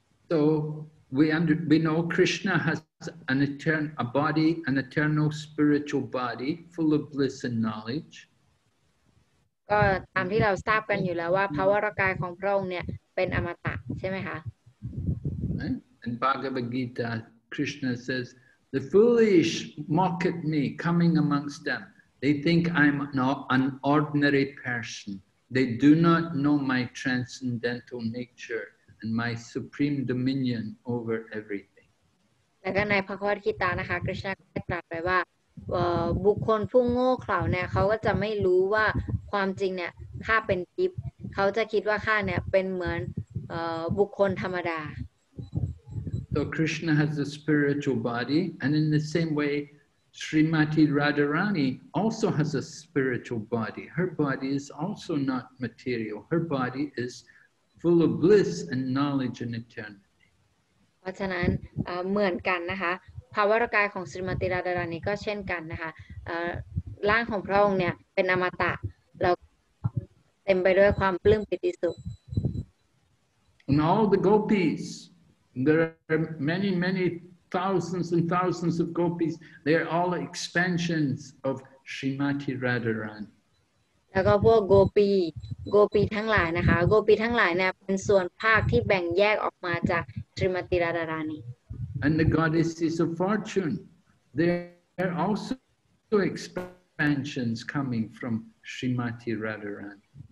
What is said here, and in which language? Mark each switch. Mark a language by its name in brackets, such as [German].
[English] So we know Krishna has a body, an eternal spiritual body full of bliss and knowledge. [Thai] ก็ตามที่เราทราบกันอยู่แล้วว่าภาวรกายของพระองค์เนี่ยเป็นอมตะใช่ไหมคะ [English] In Bhagavad Gita, Krishna says, "The foolish mock at me coming amongst them. They think I'm an ordinary person. They do not know my transcendental nature and my supreme dominion over everything." [Thai] แล้วก็ในภควตกิตานะคะคริชนาได้ตรัสไว้ว่าบุคคลผู้โง่เขลาเนี่ยเขาก็จะไม่รู้ว่าความจริงเนี่ยข้าเป็นทิพย์เขาจะคิดว่าข้าเนี่ยเป็นเหมือนบุคคลธรรมดา [English] So Krishna has a spiritual body, and in the same way, Srimati Radharani also has a spiritual body. Her body is also not material. Her body is full of bliss and knowledge and eternity. [Thai] เพราะฉะนั้นเหมือนกันนะคะภาวรกายของสรีมติราดารานีก็เช่นกันนะคะร่างของพระองค์เนี่ยเป็นอมตะแล้วเต็มไปด้วยความปลื้มปิติสุข [English] And all the gopis, there are many thousands and thousands of gopis. They are all expansions of Srimati Radharani. [Thai] แล้วก็พวกโกปีทั้งหลายนะคะโกปีทั้งหลายเนี่ยเป็นส่วนภาคที่แบ่งแยกออกมาจากสรีมติราดารานี [English] And the goddesses of fortune, they are also expansions coming from Srimati Radharani.